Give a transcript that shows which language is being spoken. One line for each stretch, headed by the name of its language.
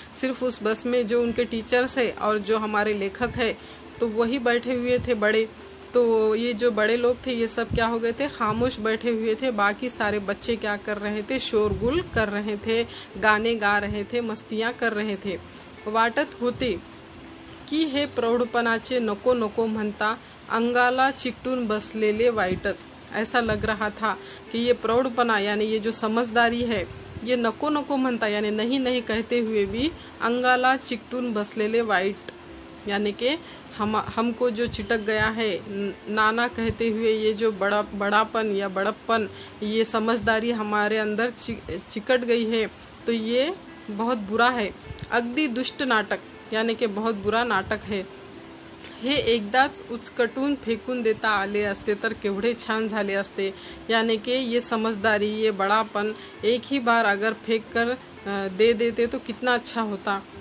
Hindi: सिर्फ उस बस में जो उनके टीचर्स है और जो हमारे लेखक है तो वही बैठे हुए थे बड़े। तो ये जो बड़े लोग थे ये सब क्या हो गए थे, खामोश बैठे हुए थे। बाकी सारे बच्चे क्या कर रहे थे, शोरगुल कर रहे थे, गाने गा रहे थे, मस्तियाँ कर रहे थे।
Marathi: वाटत होते की हे प्रौढपणाचे नको नको म्हणता अंगाला चिकटून बसलेले वाईटच।
Hindi: ऐसा लग रहा था कि ये प्रौढपना यानी ये जो समझदारी है ये
Marathi: नको नको म्हणता
Hindi: यानी नहीं नहीं कहते हुए भी
Marathi: अंगाला चिकटून बसलेले वाइट,
Hindi: यानी कि हमको जो चिटक गया है, नाना कहते हुए ये जो बड़ापन या बड़प्पन, ये समझदारी हमारे अंदर चिकट गई है, तो ये बहुत बुरा है।
Marathi: अगदी दुष्ट नाटक
Hindi: यानी कि बहुत बुरा नाटक है।
Marathi: हे एकदाच उचकटून फेकून देता आले असते तर केवढे छान झाले असते,
Hindi: यानी कि ये समझदारी, ये बड़ापन एक ही बार अगर फेंक कर दे देते तो कितना अच्छा होता।